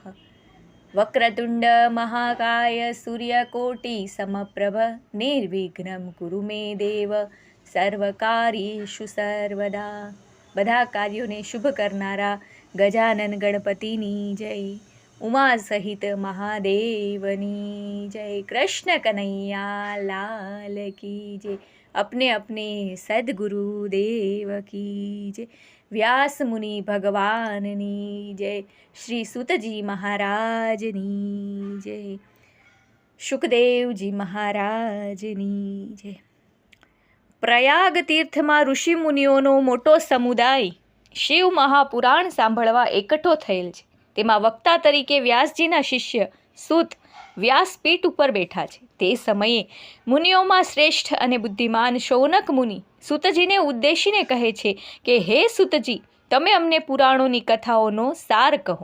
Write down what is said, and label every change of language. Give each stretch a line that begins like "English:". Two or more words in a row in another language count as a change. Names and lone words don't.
Sanskrit: વક્રતુંડ મહાકાય સૂર્યકોટિ સમપ્રભ નિર્વિઘ્નમ કુરુ મે દેવ સર્વકાર્યેષુ સર્વદા.
Gujarati: બધા કાર્યોને શુભ કરનારા ગજાનન ગણપતિની જય. ઉમા સહિત મહાદેવની જય.
Hindi: कृष्ण कनैया लाल की जय. अपने अपने सद्गुरुदेव की जय.
Gujarati: વ્યાસ મુનિ ભગવાનની જય. શ્રી સુતજી મહારાજની જય. શુકદેવજી મહારાજની જય. પ્રયાગ તીર્થમાં ઋષિ મુનિઓનો મોટો સમુદાય શિવ મહાપુરાણ સાંભળવા એકઠો થયેલ છે. તેમાં વક્તા તરીકે વ્યાસજીના શિષ્ય સૂત વ્યાસપીઠ ઉપર બેઠા છે. તે સમયે મુનિઓમાં શ્રેષ્ઠ અને બુદ્ધિમાન શૌનક મુનિ સૂતજીને ઉદ્દેશીને કહે છે કે હે સૂતજી, તમે અમને પુરાણોની કથાઓનો સાર કહો.